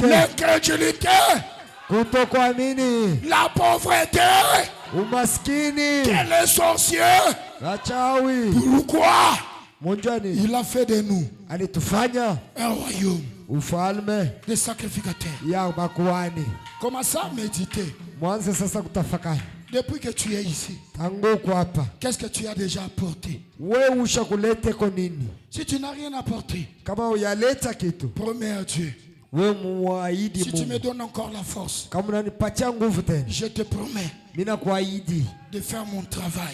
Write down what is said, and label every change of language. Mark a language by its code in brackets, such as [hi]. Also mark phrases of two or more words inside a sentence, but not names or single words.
[fr] L'incrédulité, [sw] kutokuamini, [fr] la pauvreté, [sw] umaskini, [fr] que les sorciers. [sw] wachawi. [fr] Pourquoi [sw] Munjani [fr] il a fait de nous [sw] alitufanya [fr] un royaume [sw] ufalme [fr] de sacrificateurs. [sw] ya makuhani. [fr] Commence à méditer. [sw] Mwanze sasa kutafakari. [fr] Depuis que tu es ici, qu'est-ce que tu as déjà apporté? Si tu n'as rien apporté, promets à Dieu. Si tu me donnes encore la force, je te promets de faire mon travail.